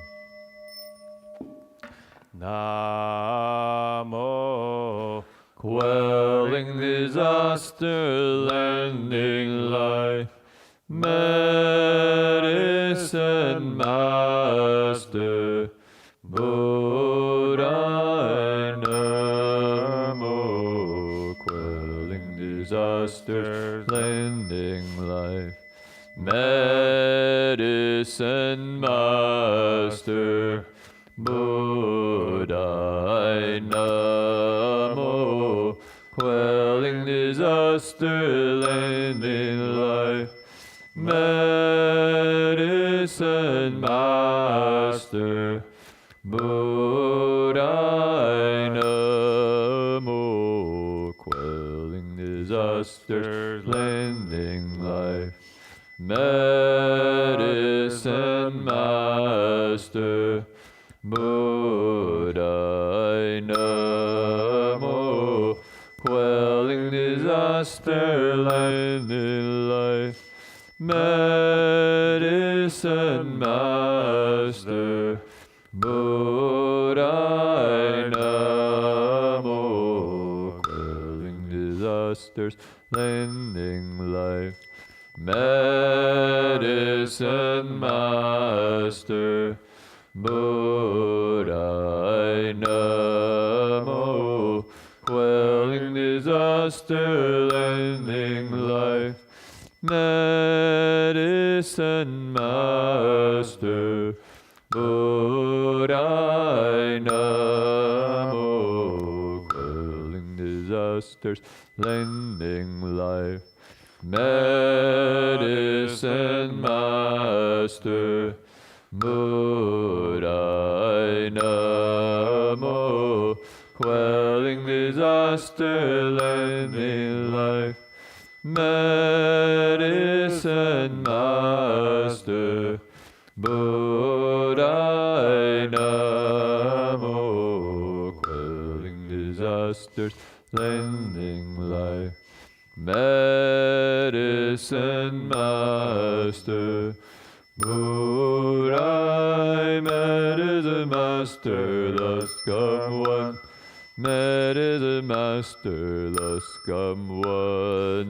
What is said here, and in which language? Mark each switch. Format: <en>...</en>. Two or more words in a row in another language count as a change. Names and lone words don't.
<en>Namo, quelling disaster, lending life, medicine master, Buddha. Namo, quelling disaster, lending life, medicine master, Buddha. Namo, quelling disaster, lending life, medicine master, Buddha. Namo, quelling disaster, lending life, medicine master, Buddha. Namo, quelling disaster, lending life, medicine master, Buddha. Namo, quelling disasters, lending life, medicine master, Buddha. Namo, quelling disaster, lending life, medicine master, Buddha. Namo, quelling disasters, lending life, medicine master, Buddha. Namo, quelling disaster, lending life, medicine master, Buddha. Namo, quelling disasters, lending life, medicine master, Buddha. Medicine master, thus come one, medicine master, thus thus come one.</en>